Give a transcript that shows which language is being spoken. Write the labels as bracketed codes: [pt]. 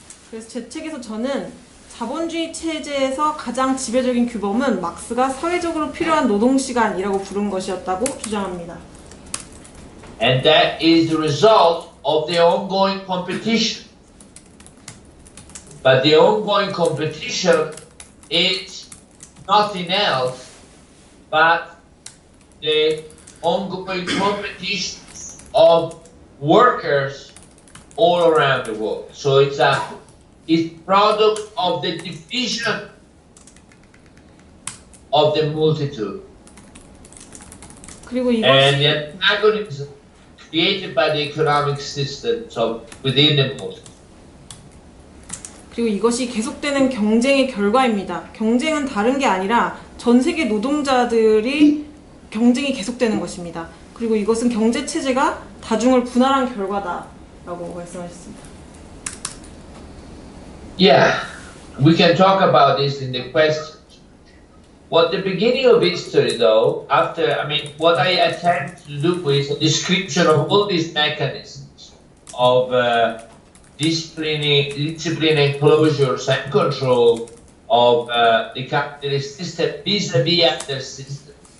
[ko] 그래서 제 책에서 저는 자본주의 체제에서 가장 지배적인 규범은 막스가 사회적으로 필요한 노동시간이라고 부른 것이었다고 주장합니다. [en] And that is the result of the ongoing competition. But the ongoing competition is nothing else but the ongoing competition of workers all around the world. So it's product of the division of the multitude. [ko] 그리고 [en] And [ko] 이것이 [en] the antagonism created by the economic systems of within the multitude. [ko] 그리고 이것이 계속되는 경쟁의 결과입니다. 경쟁은 다른 게 아니라 전 세계 노동자들이 경쟁이 계속되는 것입니다. 그리고 이것은 경제 체제가 다중을 분할한 결과다라고 말씀하셨습니다. [en] Yeah, we can talk about this in the questions. What the beginning of history, though, what I attempt to do is a description of all these mechanisms of discipline and closures and control of the capitalist system vis-a-vis other systems.